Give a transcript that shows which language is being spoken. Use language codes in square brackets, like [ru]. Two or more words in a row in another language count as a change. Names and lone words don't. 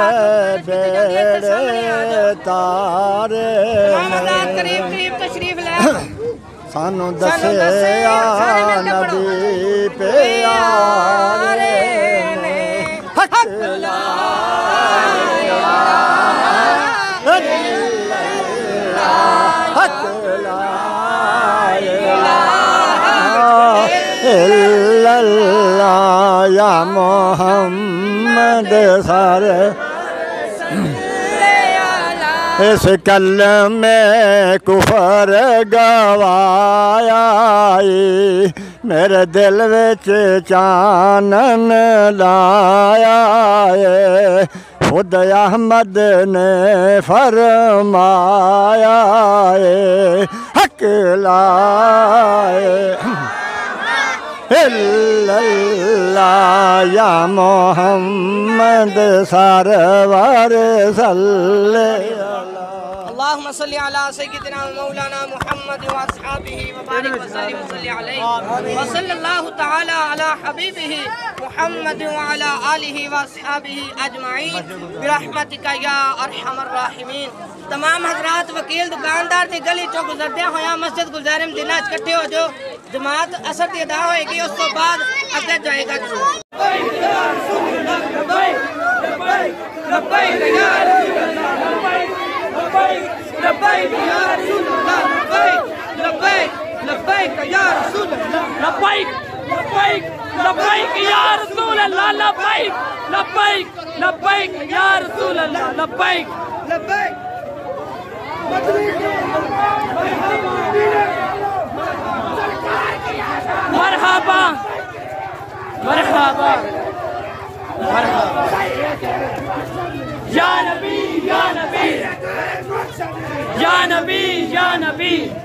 [pa] بیڑے تارے سانو دسیا نبی پیارے حق لا حق لا اللہ یا محمد سارے اس کلمے کفر گوایا میرے دل وچ چانن لایا خود احمد نے فرمایا حق لائے اللہ یا محمد سرور صلی [ar] اللهم صل على سيدنا ومولانا محمد واصحابه وبارك وسلم وصلي عليه وصلى الله تعالى على حبيبه محمد وعلى آله واصحابه اجمعین برحمتک یا ارحم الراحمین. [pa] تمام حضرات وکیل دکاندار دی گلی چو گزردیا ہویا مسجد گلزار مدینہ اکٹھے ہو جو جماعت اثر دی ادا ہوئے گی اس تو بعد اگے جائے گا. [ar] لبیک یا رسول اللہ لبیک یا رسول اللہ لبیک لبیک یا رسول اللہ لبیک لبیک لبیک یا رسول اللہ لبیک لبیک لبیک یا رسول اللہ لبیک لبیک مرحبا مرحبا مرحبا یا نبی یا نبی یا نبی یا نبی